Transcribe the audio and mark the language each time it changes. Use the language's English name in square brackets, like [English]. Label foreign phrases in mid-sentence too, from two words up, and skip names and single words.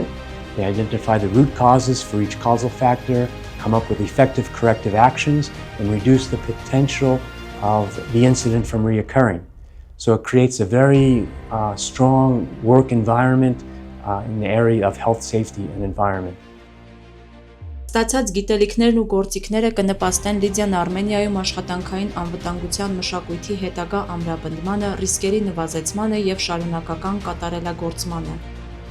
[English] They identify the root causes for each causal factor, come up with effective corrective actions, and reduce the potential of the incident from reoccurring. So it creates a very strong work environment in the area of health, safety, and environment. [Armenian] Ստացած գիտելիքներն ու գործիքները կնպաստեն Լիդիան Արմենիայում աշխատանքային անվտանգության մշակույթի հետագա ամրապնդմանը, ռիսկերի նվազեցմանը և շարունակական կատարելագործմանը։